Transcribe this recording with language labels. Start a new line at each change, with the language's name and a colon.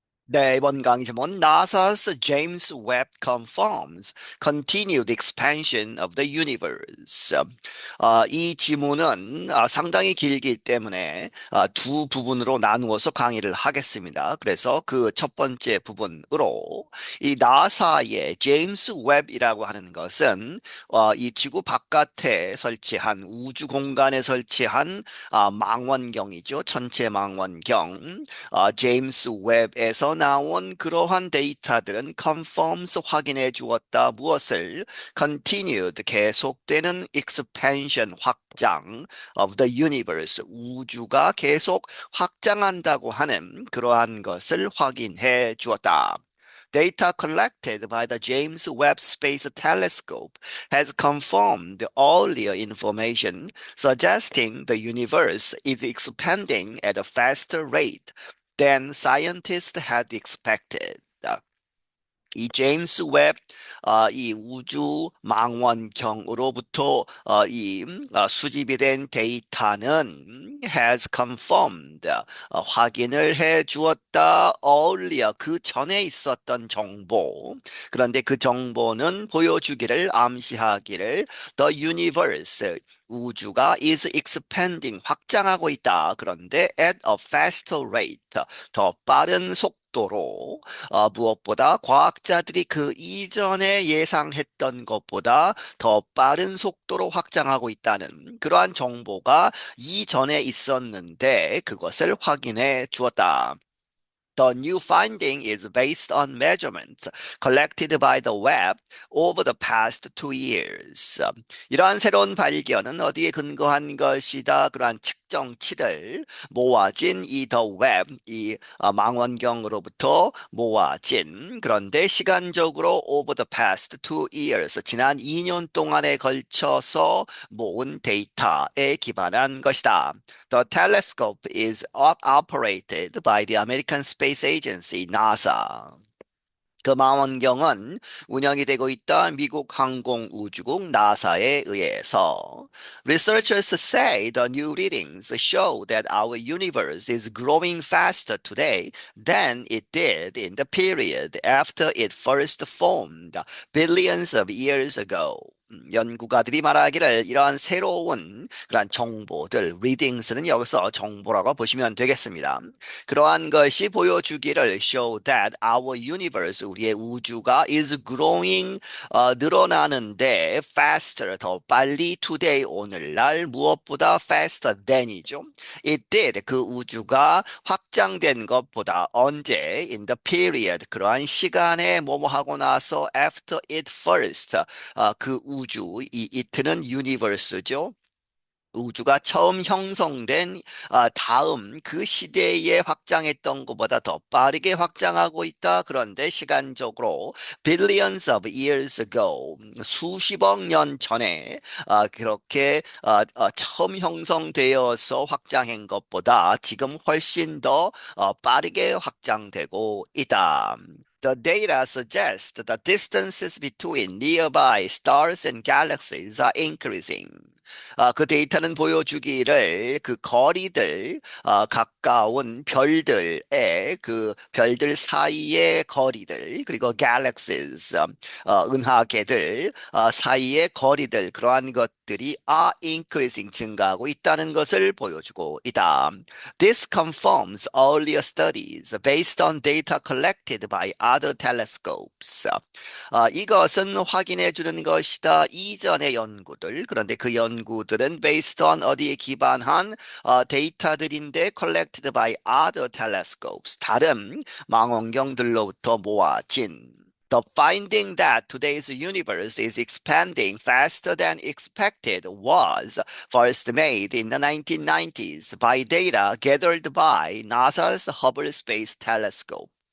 Korean: 네, 이번 강의 제목은
English: NASA's James Webb confirms continued expansion of the universe.
Korean: 이 지문은 상당히 길기 때문에 두 부분으로 나누어서 강의를 하겠습니다. 그래서 그 첫 번째 부분으로 이 나사의 제임스 웹이라고 하는 것은 이 지구 바깥에 설치한 우주 공간에 설치한 망원경이죠. 천체 망원경. 제임스 웹에서 나온 그러한 데이터들은 confirms 확인해 주었다. 무엇을? continued 계속되는 expansion 확장
English: of the universe
Korean: 우주가 계속 확장한다고 하는 그러한 것을 확인해 주었다.
English: Data collected by the James Webb Space Telescope has confirmed earlier information suggesting the universe is expanding at a faster rate than scientists had expected.
Korean: 이 제임스 웹 이 우주 망원경으로부터 수집이 된 데이터는
English: has confirmed
Korean: 확인을 해 주었다. earlier 그 전에 있었던 정보. 그런데 그 정보는 보여주기를 암시하기를
English: the universe
Korean: 우주가
English: is expanding
Korean: 확장하고 있다. 그런데
English: at a faster rate
Korean: 더 빠른 속도로 무엇보다 과학자들이 그 이전에 예상했던 것보다 더 빠른 속도로 확장하고 있다는 그러한 정보가 이전에 있었는데 그것을 확인해 주었다.
English: The new finding is based on measurements collected by the web over the past 2 years.
Korean: 이러한 새로운 발견은 어디에 근거한 것이다. 그러한 측정치들 모아진 이 the web, 이 망원경으로부터 모아진 그런데 시간적으로
English: over the past 2 years,
Korean: 지난 2년 동안에 걸쳐서 모은 데이터에 기반한 것이다.
English: The telescope is operated by the American Space Agency, NASA.
Korean: 그 망원경은 운영이 되고 있다 미국 항공우주국 나사에 의해서
English: Researchers say the new readings show that our universe is growing faster today than it did in the period after it first formed billions of years ago.
Korean: 연구가들이 말하기를 이러한 새로운 그러한 정보들, readings는 여기서 정보라고 보시면 되겠습니다. 그러한 것이 보여주기를
English: show that our universe,
Korean: 우리의 우주가
English: is growing,
Korean: 늘어나는데 faster, 더 빨리 today, 오늘날 무엇보다 faster than이죠.
English: It did,
Korean: 그 우주가 확장된 것보다 언제
English: in the period,
Korean: 그러한 시간에 뭐뭐 하고 나서
English: after it first,
Korean: 그 우주, 이 it는 universe죠. 우주가 처음 형성된 다음 그 시대에 확장했던 것보다 더 빠르게 확장하고 있다. 그런데 시간적으로
English: billions of years ago
Korean: 수십억 년 전에 그렇게 처음 형성되어서 확장한 것보다 지금 훨씬 더 빠르게 확장되고 있다.
English: The data suggests that the distances between nearby stars and galaxies are increasing.
Korean: 그 데이터는 보여주기를 그 거리들, 가까운 별들의 그 별들 사이의 거리들, 그리고 galaxies, 은하계들 사이의 거리들, 그러한 것들이
English: are increasing,
Korean: 증가하고 있다는 것을 보여주고 있다.
English: This confirms earlier studies based on data collected by other telescopes.
Korean: 이것은 확인해 주는 것이다. 이전의 연구들. 그런데 그 연구들은 based on 어디에 기반한 데이터들인데
English: collected by other telescopes.
Korean: 다른 망원경들로부터 모아진
English: The finding that today's universe is expanding faster than expected was first made in the 1990s by data gathered by NASA's Hubble Space Telescope.